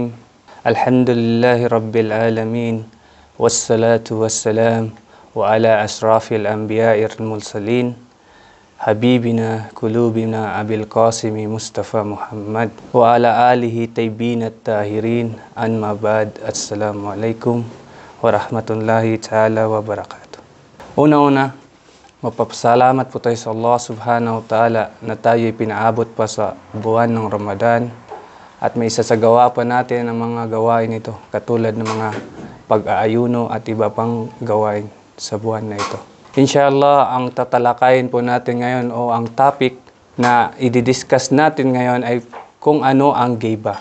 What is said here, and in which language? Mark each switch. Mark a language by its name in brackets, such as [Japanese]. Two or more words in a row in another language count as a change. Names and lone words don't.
[Arabic] الحمد لله رب العالمين والصلاة والسلام وعلى أشرف الأنبياء المرسلين حبيبنا قلوبنا أبي القاسم مصطفى محمد وعلى آله طيبين الطاهرين. أما بعد، السلام عليكم ورحمة الله تعالى وبركاته. [Filipino] Una-una, mapapasalamat po tayo sa Allah [Arabic] سبحانه وتعالى [Filipino] na tayo'y pinaabot pa sa buwan ng Ramadan at may isasagawa pa natin ang mga gawain ito katulad ng mga pag-aayuno at iba pang gawain sa buwan na ito. Inshallah, ang tatalakayin po natin ngayon o ang topic na i-discuss natin ngayon ay kung ano ang giba.